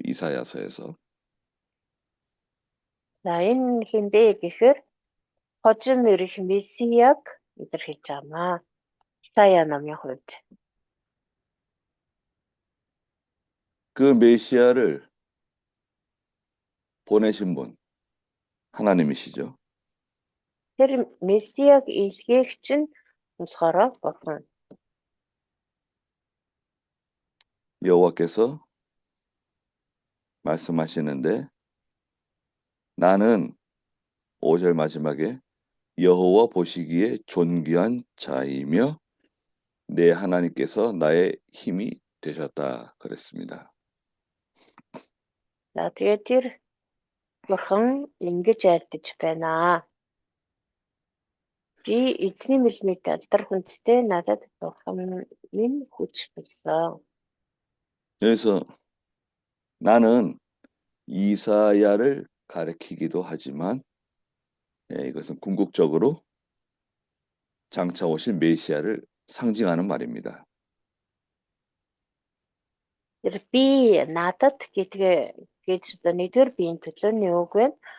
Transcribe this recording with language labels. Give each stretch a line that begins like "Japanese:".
Korean: 이사야서에서.
Mongolian: За энэ хинбэ гэхээр хожим ирэх Месияг илэрхийлж байна. Исая намын хувьд.
Korean: 그 메시아를 보내신 분 하나님이시죠.
Mongolian: Тэр Месияг илгээгч нь болохоор Бурхан.
Korean: 여호와께서 말씀하시는데 나는 5절 마지막에 여호와 보시기에 존귀한 자이며 내 하나님께서 나의 힘이 되셨다 그랬습니다.
Mongolian: За тэгээд тэр Бурхан ингэж айлдаж байна. Би эзний мэлмид алдар хүндтэй надад Бурхан минь хүч болсон.
Korean: 그래서 나는 이사야를 가리키기도 하지만 이것은 궁극적으로 장차 오실 메시아를 상징하는 말입니다.
Mongolian: Тэр би надад гэж нэгдүгээр биеийн төлөөний үг байна.